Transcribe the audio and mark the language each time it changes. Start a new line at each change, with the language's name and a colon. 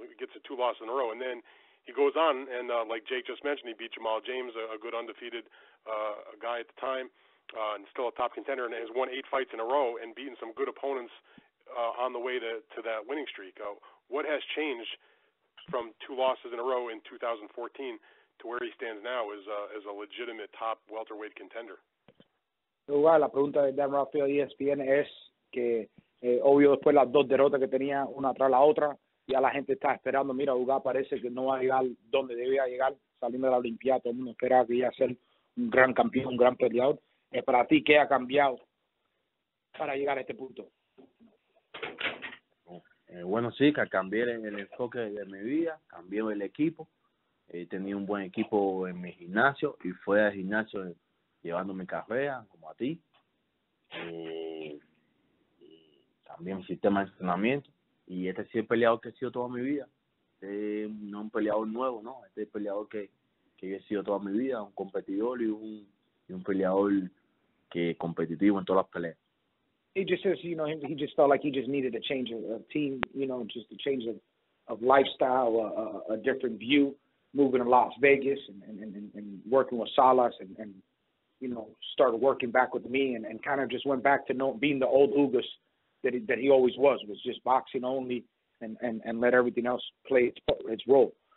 English: He gets 2 losses in a row, and then he goes on, and like Jake just mentioned, he beat Jamal James, a good undefeated guy at the time, and still a top contender, and has won 8 fights in a row and beaten some good opponents on the way to that winning streak. What has changed from 2 losses in a row in 2014 to where he stands now as a legitimate top welterweight contender?
Spanish: La pregunta de Dan Raphael de ESPN es que obvio después las 2 derrotas que tenía una tras la otra, ya la gente está esperando, mira, Ugas parece que no va a llegar donde debía llegar, saliendo de la Olimpiada, todo el mundo esperaba que iba a ser un gran campeón, un gran peleador. Para ti, ¿qué ha cambiado para llegar a este punto? Bueno, sí, que cambié el enfoque de mi vida, cambié el equipo. He tenido un buen equipo en mi gimnasio y fuera del gimnasio llevando mi carrera, como a ti. También mi sistema de entrenamiento. Y este ha sido el peleador que he sido toda mi vida. No un peleador nuevo, ¿no? Este es el peleador que he sido toda mi vida, un competidor y un peleador que competitivo en todas las peleas.
English: He just says, you know, he just felt like he just needed a change of team, you know, just a change of lifestyle, a different view, moving to Las Vegas and working with Salas and you know, started working back with me and kind of just went back to being the old Ugas that he always was just boxing only and let everything else play its role.